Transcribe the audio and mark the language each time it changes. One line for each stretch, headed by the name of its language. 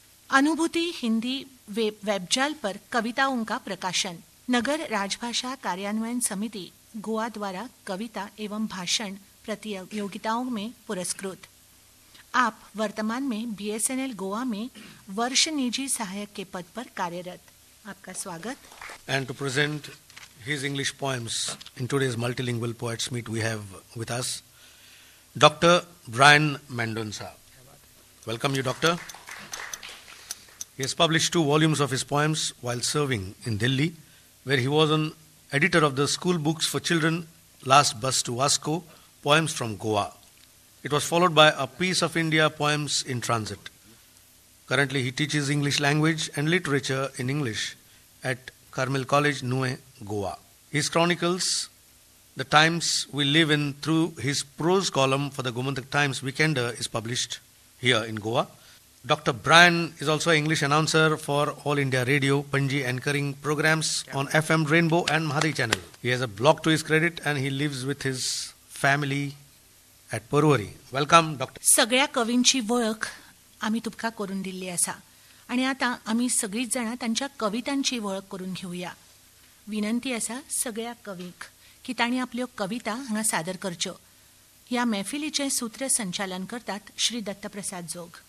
Hindi: अनुभूति हिंदी वेबजाल पर कविताओं का प्रकाशन. नगर राजभाषा कार्यान्वयन समिति गोवा द्वारा कविता एवं भाषण प्रतियोगिताओं में पुरस्कृत. आप वर्तमान में बीएसएनएल गोवा में वर्ष निजी सहायक के पद पर कार्यरत. आपका स्वागत.
English: And to present his English poems in today's multilingual poets meet, we have with us Dr. Brian Mendonca. Welcome you, Doctor. He has published 2 volumes of his poems while serving in Delhi, where he was an editor of the school books for children, Last Bus to Vasco, Poems from Goa. It was followed by A Piece of India, Poems in Transit. Currently, he teaches English language and literature in English at Carmel College, Nue, Goa. His chronicles the times we live in through his prose column for the Gomantak Times Weekender is published here in Goa. Dr. Brian is also an English announcer for All India Radio, Panji, anchoring programs on FM Rainbow and Mahadi channel. He has a blog to his credit and he lives with his family at Porvoरी. Welcome, Dr.
Konkani: सगळ्या कवींची वळख आम्ही तुमका करून दिल्ली असा आणि आता आम्ही सगळीच जण त्यांच्या कवितांची वळख करून घेऊया. विनंती असा सगळ्या कवीक की तांणी आपल्यो कविता हांगा सादर करच्यो.
Marathi: ह्या मैफिलीचे सूत्रसंचालन करतात श्री दत्तप्रसाद जोग.